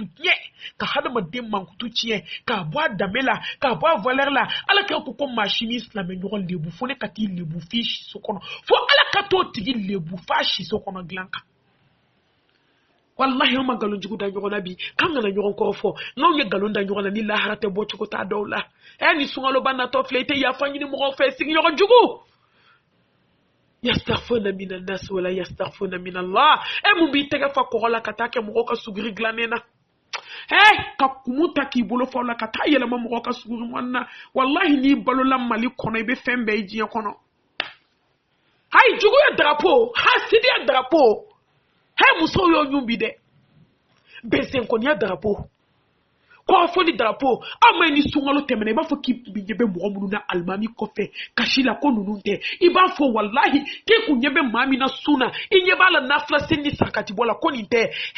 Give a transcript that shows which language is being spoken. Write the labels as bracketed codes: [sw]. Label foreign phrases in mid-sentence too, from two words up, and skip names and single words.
[bm] tiɲɛ ka hadamaden mankutu tiɲɛ k'a bɔ a danbe la k'a bɔ a valeur la ala k'a ko maa si ni silamɛ ɲɔgɔn lebu fo ne ka t'i lebu f'i siso kɔnɔ fo ala ka t'o tigi lebu f'a siso kɔnɔ dilan kan wallahi an ma nkalon jugu da ɲɔgɔn na bi k'an kana ɲɔgɔn kɔrɔ fɔ n'anw ye nkalon da ɲɔgɔn na ni lahara tɛ bɔ cogo t'a dɔw la ni sunkaloba natɔ filɛ i tɛ yafa ɲini mɔgɔw fɛ sigiɲɔgɔn jugu [ar] يستخفون من الناس ولا يستخفون من الله [bm] mun b'i tɛgɛ fa kɔgɔ la ka taa kɛ mɔgɔw ka suguri dilannen na ka kumu ta k'i bolo faw la ka taa yɛlɛma mɔgɔw ka suguri mɔni na wallahi n'i balola Mali kɔnɔ i bɛ fɛn bɛɛ ye diɲɛ kɔnɔ hayi jugu ye drapeau hasidi ye drapeau musow y'o ɲun bi dɛ bɛnsɛnkɔniya drapeau kɔrɔfɔli drapeau aw ma ni sunkalo tɛmɛna i b'a fɔ k'i ɲɛ bɛ mɔgɔ minnu na alimami kɔfɛ kasi la ko ninnu tɛ i b'a fɔ wallahi k'e kun ɲɛ bɛ maa min na sun na i ɲɛ b'a la nafila seli ni sarakati bɔ la ko nin tɛ